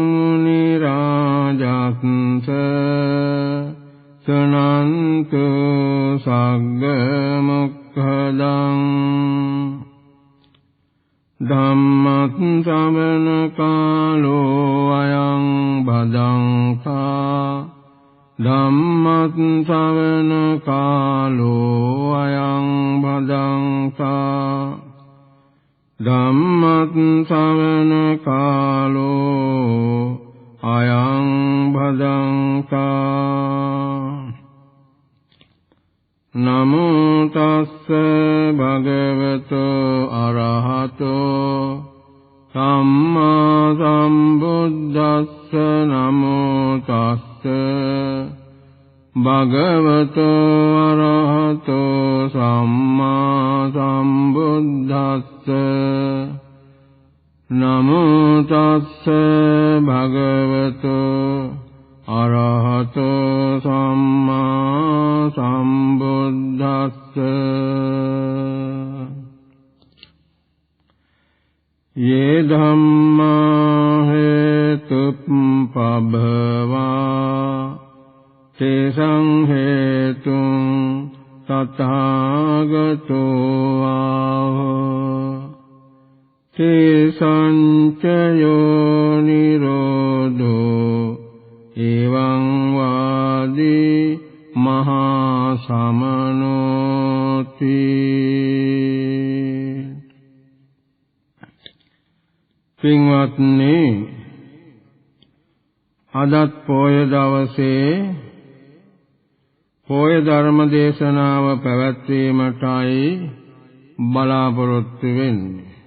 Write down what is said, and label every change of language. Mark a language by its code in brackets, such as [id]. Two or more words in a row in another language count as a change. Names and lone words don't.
[pi] मुनिराजन्स शृण्वन्तु सग्गमुक्खदं धम्मश्रवण कालो अयं भदन्ता धम्मश्रवण कालो अयं भदन्ता धम्मश्रवण कालो अयं भदन्ता नमो तस्स भगवतो अरहतो सम्मा सम्बुद्धस्स नमो तस्स भगवतो अरहतो सम्मा सम्बुद्धस्स नमो तस्स भगवतो अरहतो सम्मा सम्बुद्धस्स ये धम्मा हेतुपभवा तेषां हेतुं तथागतो आह तेषां च यो निरोधो एवं वादी [si] महासमनोति පින්වත්නි අදත් පොය දවසේ පොය ධර්ම දේශනාව පැවැත්වීමටයි බලාපොරොත්තු වෙන්නේ.